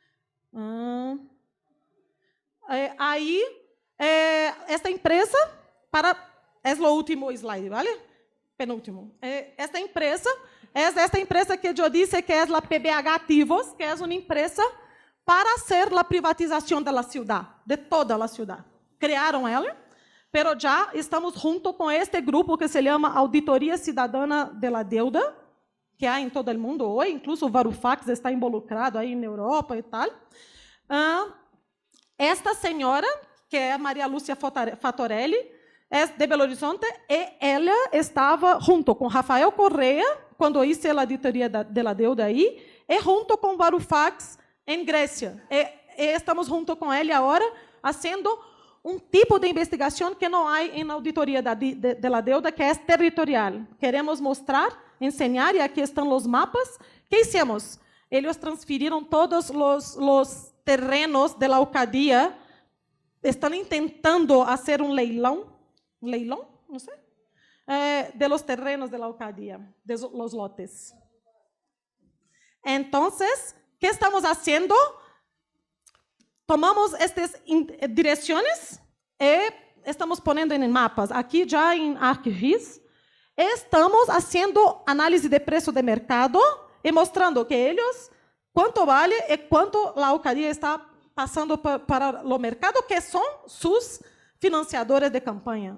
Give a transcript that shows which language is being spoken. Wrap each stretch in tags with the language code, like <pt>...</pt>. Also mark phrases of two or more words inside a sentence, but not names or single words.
<pt>Aí, esta empresa, é o último slide, ¿vale? Penúltimo. Esta empresa que eu disse que é a PBH Ativos, que é uma empresa para fazer a privatização da ciudad, de toda a ciudad. Criaram ela pero já estamos junto com este grupo que se chama Auditoria Cidadana de la Deuda, que há em todo o mundo hoje, incluso o Varoufakis está involucrado aí na Europa e tal. Esta senhora, que é Maria Lúcia Fatorelli, é de Belo Horizonte, e ela estava junto com Rafael Correa, quando hice a auditoria</pt> <es>de la deuda</es> <pt>aí, e junto com Varoufakis em Grécia. E estamos junto com ele agora, fazendo um tipo de investigação que não há em auditoria</pt> <es>de la deuda,</es> <pt>que é territorial. Queremos mostrar, ensinar, e aqui estão os mapas.</pt> <es>Que hicimos?</es> <pt>Eles transferiram todos os terrenos</pt> <es>de la alcaldía,</es> <pt>estão tentando fazer um leilão, não sei,</pt> <es>de los terrenos de la alcaldía, de los lotes.</es> <pt>Então,</pt> <es>¿qué estamos haciendo?</es> <pt>Tomamos estas direções e estamos poniendo em mapas. Aqui já em ArcGIS, estamos fazendo análise de preço de mercado e mostrando que eles, quanto vale e quanto a alcaldía está passando para o mercado, que são seus financiadores de campanha.</pt>